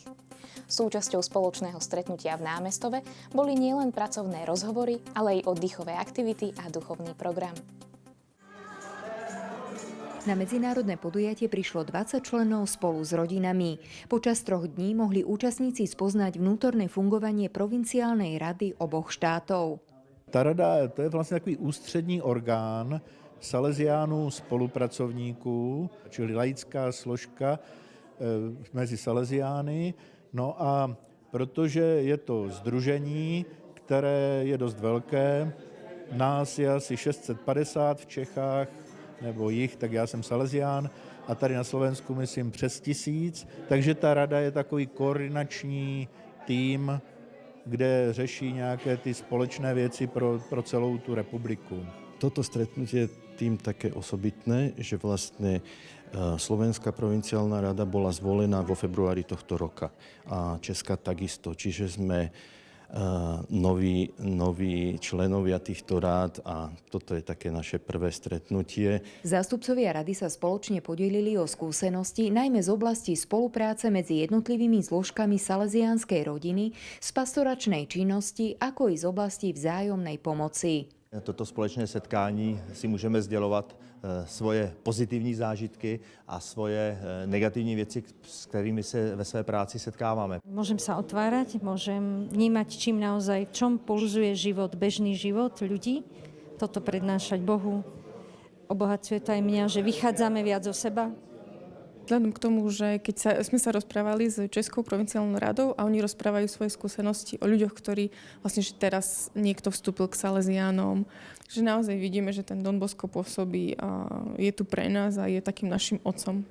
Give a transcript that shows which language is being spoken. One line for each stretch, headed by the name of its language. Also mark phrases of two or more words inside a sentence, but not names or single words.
Slovak: Súčasťou spoločného stretnutia v Námestove boli nielen pracovné rozhovory, ale aj oddychové aktivity a duchovný program. Na medzinárodné podujatie prišlo 20 členov spolu s rodinami. Počas 3 dní mohli účastníci spoznať vnútorné fungovanie provinciálnej rady oboch štátov.
Czech: Ta rada, to je vlastně takový ústřední orgán salesiánů spolupracovníků, čili laická složka mezi salesiány. No a protože je to sdružení, které je dost velké, nás je asi 650 v Čechách, nebo jich, tak já jsem salesián, a tady na Slovensku myslím přes 1000, takže ta rada je takový koordinační tým, kde řeší nějaké ty společné věci pro celou tu republiku.
Slovak: Toto stretnutie je tým také osobitné, že vlastne Slovenská provinciálna rada bola zvolená vo februári tohto roka a Česká takisto. Čiže sme noví členovia týchto rád a toto je také naše prvé stretnutie. Zástupcovia rady sa spoločne podelili o skúsenosti najmä z oblasti spolupráce medzi jednotlivými zložkami salesiánskej rodiny, z pastoračnej činnosti, ako i z oblasti vzájomnej pomoci.
Czech: Toto společné setkání si můžeme sdělovat svoje pozitivní zážitky a svoje negativní věci, s kterými se ve své práci setkáváme.
Slovak: Môžem sa otvárať, môžem vnímať, čím naozaj, v čom pulzuje život, bežný život ľudí. Toto prednášať Bohu. Obohacuje to aj mňa, že vychádzame viac zo seba. Vzhľadom k tomu, že sme sa rozprávali s Českou provinciálnou radou a oni rozprávajú svoje skúsenosti o ľuďoch, ktorí vlastne, že teraz niekto vstúpil k salesiánom, že naozaj vidíme, že ten Don Bosco pôsobí a je tu pre nás a je takým našim otcom.